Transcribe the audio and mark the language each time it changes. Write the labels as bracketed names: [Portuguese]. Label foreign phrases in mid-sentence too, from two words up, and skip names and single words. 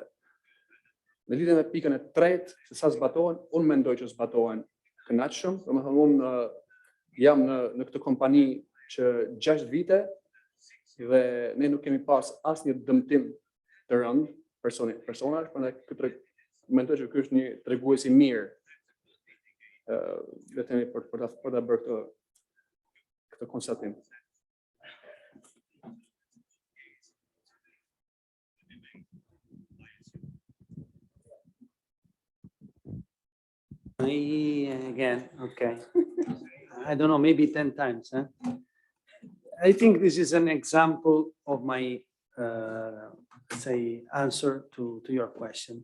[Albanian] Në lidhje me pikën e tretë, se sa zbatohen, unë mendoj që zbatohen kënaqshëm, domethënë unë jam në këtë kompani që 6 vite dhe ne nuk kemi pas asnjë dëmtim të rënd personazh, prandaj këtë mendoj që ky është një tregues i mirë le të themi për ta bërë këtë konstatim. [English] Again, okay. I don't know, maybe 10 times. I think this is an example of my, say, answer to your question.